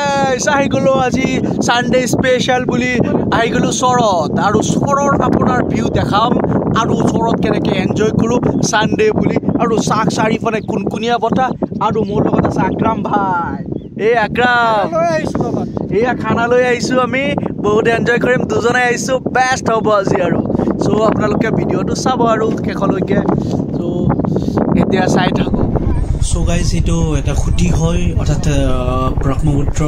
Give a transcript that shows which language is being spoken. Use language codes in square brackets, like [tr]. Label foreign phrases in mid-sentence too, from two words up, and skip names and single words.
[as] গাইস আহি গলো আজি [en] Sunday special [as] বুলি আহি গলো চৰত আৰু চৰৰ আপোনাৰ ভিউ দেখাম আৰু চৰত কেনেকৈ এনজয় কৰো সানডে বুলি আৰু চাক চাৰিফালে কুনকুনিয়া বতা আৰু মোৰ লগত আছে আকৰাম ভাই এই আকৰাম লৈ আহিছো বাবা এয়া খানা লৈ আহিছো আমি বহুত এনজয় কৰিম দুজনে আহিছো বেষ্ট হ'ব আজি আৰু সো আপোনালোকে ভিডিওটো চাব আৰু কেখলৈকে সো এতিয়া চাই থাকো [en] So guys, [as] ইটো এটা খুঁটি হয় অৰ্থাৎ Brahmaputra